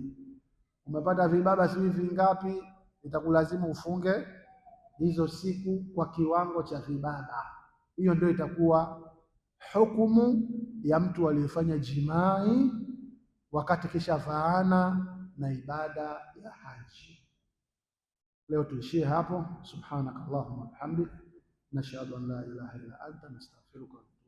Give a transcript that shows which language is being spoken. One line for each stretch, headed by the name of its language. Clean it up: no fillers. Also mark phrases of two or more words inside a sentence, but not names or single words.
Swahili: Umepata vibaba sijui vingapi, itakulazimu ufunge hizo siku kwa kiwango cha vibaba. Hiyo ndio itakuwa hukumu ya mtu aliyefanya jimai wakati kisha faana na ibada ya haji. Leo tuishie hapo.
Arabic: سبحانك اللهم وبحمدك نشهد أن لا إله إلا أنت نستغفرك.